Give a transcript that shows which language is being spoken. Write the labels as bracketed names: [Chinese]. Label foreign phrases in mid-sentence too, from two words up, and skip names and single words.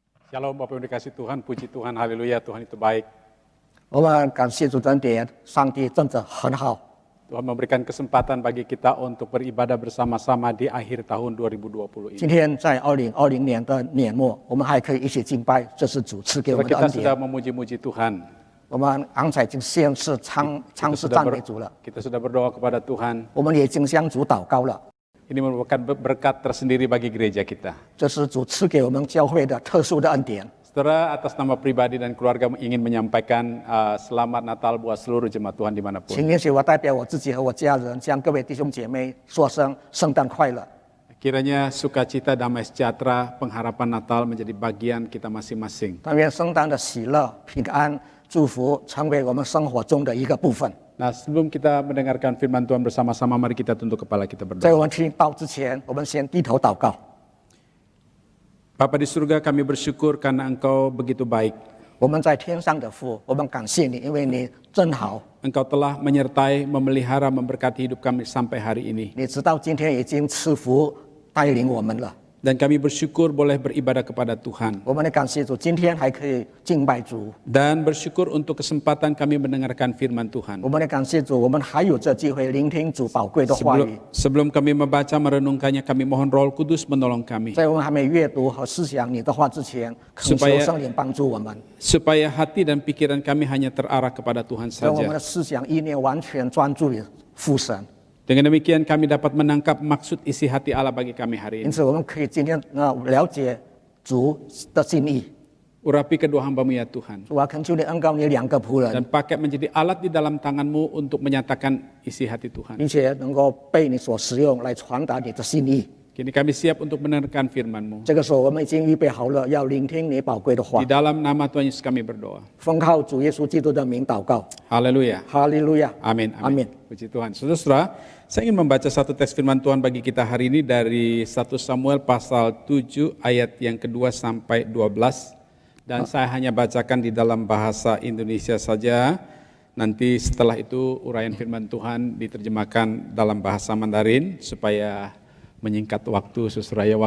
[Indonesian] Shalom Bapak yang dikasih Tuhan, puji Tuhan, haleluya, Tuhan itu baik. [Chinese] 我们感谢主的恩典，上帝真的很好。 [Indonesian] Tuhan memberikan kesempatan bagi kita untuk beribadah bersama-sama di akhir tahun 2020 ini. [Chinese] 今天在2020年的年末，我们还可以一起敬拜，这是主赐给我 [Indonesian] Setelah [Chinese] 们的 [Indonesian] kita [Chinese] 恩 [Indonesian] sudah [Chinese] 典。 [Indonesian] memuji-muji Tuhan, [Chinese] 我们刚才已经先是唱诗赞美主了， [Indonesian] kita sudah berdoa kepada Tuhan. [Chinese] 我们也已经向主祷告了。 [Indonesian] Ini merupakan berkat tersendiri bagi gereja kita. [Chinese] 这是主赐给我们教会的特殊的恩典。 [Indonesian] Saudara, atas nama pribadi dan keluarga ingin menyampaikan selamat Natal buat seluruh jemaat Tuhan [Chinese] 请 [Indonesian] dimanapun. [Chinese] 允许我代表我自己和我家人，向各位弟兄姐妹说声圣诞快乐。 [Indonesian] Kiranya sukacita, damai sejahtera, pengharapan Natal menjadi bagian kita masing-masing. [Chinese] 但愿圣诞的喜乐、平安、祝福成为我们生活中的一个部分。 [Indonesian] Nah, sebelum kita mendengarkan firman Tuhan bersama-sama, mari kita tunduk kepala kita [Chinese] 在 [Indonesian] berdoa. [Chinese] 我们听到之前，我们先低头祷告。 [Indonesian] Bapa di surga, kami bersyukur karena Engkau begitu baik. [Chinese] 我们在天上的父，我们感谢你，因为你真好。 [Indonesian] Engkau telah menyertai, memelihara, memberkati hidup kami sampai hari ini. [Chinese] 你直到今天已经赐福带领我们了， [Indonesian] Dan kami bersyukur boleh beribadah kepada Tuhan. [Chinese] 我们的感谢主，今天还可以敬拜主。 [Indonesian] Dan bersyukur untuk kesempatan kami mendengarkan firman Tuhan. [Chinese] 我们的感谢主，我们还有这机会聆听主宝贵的话语。 [Indonesian] Sebelum kami membaca, merenungkannya, kami mohon Roh Kudus menolong kami. [Chinese] 在我们还没阅读和思想你的话之前，恳求圣灵帮助我们， [Indonesian] Supaya hati dan pikiran kami hanya terarah kepada Tuhan [Chinese] 让我们 [Indonesian] saja. [Chinese] 的思想意念完全专注于父神。 [Indonesian] Dengan demikian kami dapat menangkap maksud isi hati Allah bagi kami hari [Chinese] 因 [Indonesian] ini. [Chinese] 此，我们可以今天了解主的心意。 [Indonesian] Urapi kedua hambamu ya Tuhan. [Chinese] 主啊，恳求你恩膏你两个仆人， [Indonesian] Dan pakai menjadi alat di dalam tanganmu untuk menyatakan isi hati Tuhan. [Chinese] 并且能够被你所使用来传达你的心意。 [Indonesian] Kini kami siap untuk mendengarkan firman-Mu. [Chinese] 这个时候，我们已经预备好了，要聆听你宝贵的话 [Indonesian] Di。dalam nama Tuhan Yesus kami berdoa. [Chinese] 奉靠主耶稣基督的名祷告， [Indonesian] Haleluya. [Chinese] 哈利路亚， [Indonesian] Amin. [Chinese] Amin. [Indonesian] Puji Tuhan. Saudara-saudara, saya ingin membaca satu teks firman Tuhan bagi kita hari ini dari 1 Samuel pasal 7 ayat yang kedua sampai 12. Dan saya hanya bacakan di dalam bahasa Indonesia saja. Nanti setelah itu uraian firman Tuhan diterjemahkan dalam bahasa Mandarin supaya menyingkat waktu, saudara ya.